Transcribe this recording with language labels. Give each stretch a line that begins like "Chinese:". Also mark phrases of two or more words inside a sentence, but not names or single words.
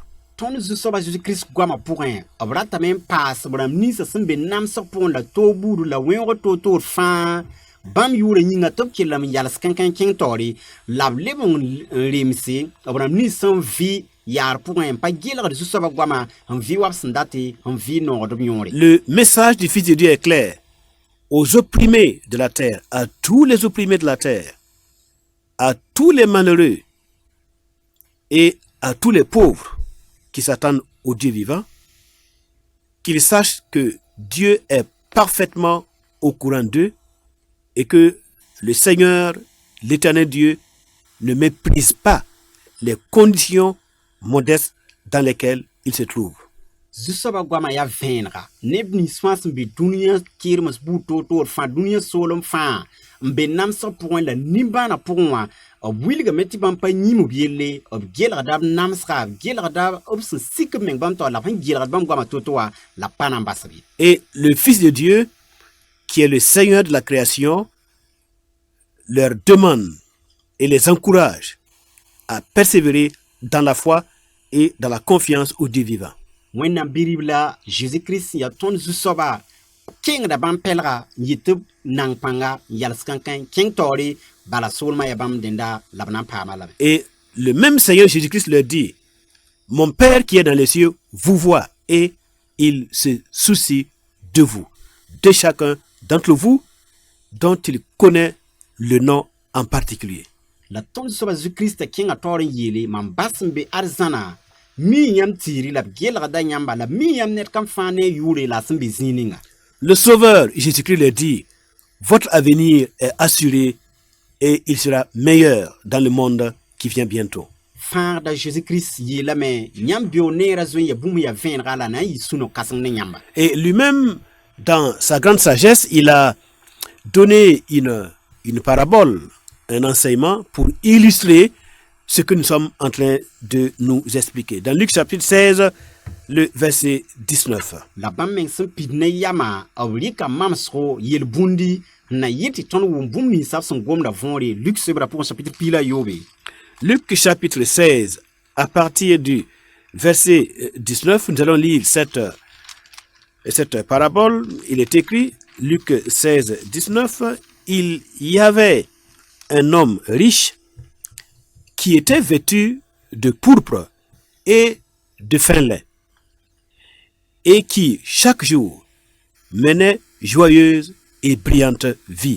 Mossi: tõnd zu-soaba Jésus-Christ goamã pʋgẽ b ratame n paas b rãmb ninsã sẽn be namsg pʋgẽ la toog buudu la wẽoog toor-toor fãa bãmb yʋʋra yĩnga tɩ b kell n yals kãn-kãn kẽng taoore la b leb n remse b rãmb nins sẽn vɩ yaar pʋgẽ n pa gelgd zu-soaba goamã n vɩ wa b sẽn date n vɩ noogd b yõore.
French: Le message du Fils de Dieu est clair aux opprimés de la terre, à tous les opprimés de la terre, à tous les malheureux et à tous les pauvres qui s'attendent au Dieu vivant, qu'ils sachent que Dieu est parfaitement au courant d'eux et que le Seigneur, l'Éternel Dieu, ne méprise pas les conditions modestes dans lesquelles ils se trouvent.
Mossi: Zu-soaba goamã yaa vẽenega neb nins fãa sẽn be dũniyã keermes buud toor-toor fãa dũniyã soolem fãa n be namsg pʋgẽ la nimbãanã pʋgẽ wã b wilgame tɩ bãmb pa yĩmb yelle b gelgda b namsga b gelgda b sẽn sik b meng bãmb tao la b sẽn gelgd bãmb goamã to-to wã la pa na n basb ye.
French: Et le Fils de Dieu, qui est le Seigneur de la création, leur demande et les encourage à persévérer dans la foi et dans la confiance au Dieu vivant.
Mossi: wẽnnaam bi-rib la Jésus-Christ yaa tõnd zu-soaba kẽngda bãmb pɛlga n yɩ tɩ b nang pãnga n yals kãn-kãn kẽng taoore bala soolmã yaa bãmb dẽnda la b na n paama lame.
French: Et le même Seigneur Jésus-Christ leur dit, mon Père qui est dans les cieux vous voit et il se soucie de vous, de chacun d'entre vous dont il connaît le nom en particulier.
Mossi: La tõnd zu-soaba Jésus-Christ kẽngã taoor n yeele mam bas n be arzãna mi yãmb tiiri la b gelgda yãmba la mi yãmb ned kam fãa ne yʋʋre la sẽn be zĩig ninga.
French: Le Sauveur Jésus-Christ leur dit, votre avenir est assuré et il sera meilleur dans le monde qui vient bientôt.
Mossi: Fãagda Jésus-Christ yeelame yãmb beoog neera zoe ya bũmb ya vẽenega la na n yɩ sũ-no kãseng ne yãmba.
French: Et lui-même, dans sa grande sagesse, il a donné une parabole, un enseignement pour illustrer ce que nous sommes en train de nous expliquer. Dans Luc chapitre 16, le verset 19.
Mossi: La bãmb meng sẽn pid ne yama b rɩka mamsgo yel-bũndi n na yɩ tɩ tõnd wʋm bũmb ninsã b sẽn gomda võore Luc sobrã pʋgẽ chapitre pila yoobe.
French: Luc chapitre 16, à partir du verset 19, nous allons lire cette parabole. Il est écrit, Luc 16, 19, il y avait un homme riche qui était vêtu de pourpre et de fin lait, et qui, chaque jour, menait joyeuse et brillante vie.